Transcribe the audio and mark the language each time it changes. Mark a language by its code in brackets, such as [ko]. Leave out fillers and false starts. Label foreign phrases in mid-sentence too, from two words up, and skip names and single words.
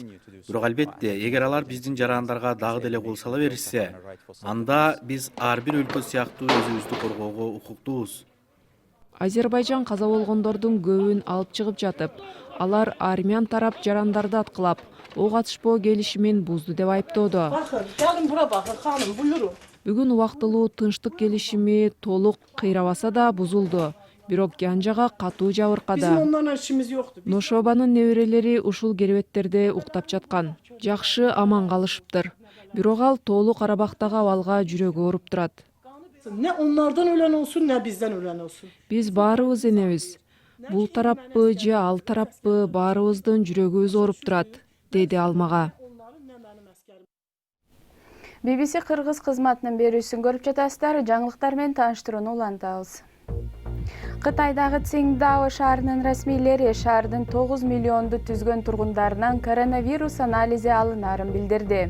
[ky] Бирок албетте, эгер алар биздин жарандарга дагы деле кол сала беришсе, анда биз ар бир өлкө сыяктуу өзүбүздү коргоого укуктуубуз. Азербайжан каза болгондордун көбүн алып чыгып жатып, алар армян тарап жарандарды аткылап, ок атышпоо келишимин бузду деп айыптоодо. [az] Gelin bura bakın hanım buyurun. [ky] Бүгүн убактылуу тынчтык келишими толук кыйрабаса да бузулду. Бирок Гянжага катуу [az] Bizim [ky] жабыркады. [az] onlarla işimiz yoktu. [ky] Ношобанын неберелери ушул керебеттерде уктап жаткан. Жакшы аман калышыптыр. Бирок ал Тоолуу Карабактагы абалга жүрөгү ооруп турат. [az] Ne onlardan ölen olsun ne bizden ölen olsun. [ky] Биз баарыбыз энебиз. Бул тараппы же ал тараппы баарыбыздын жүрөгүбүз ооруп турат, деди ал мага. BBC Кыргыз кызматынын берүүсүн көрүп жатасыздар. Жаңылыктар менен тааныштырууну улантабыз. Кытайдагы Циндао шаарынын расмийлери шаардын 9 миллионду түзгөн тургундарынан коронавирус анализи алынаарын билдирди.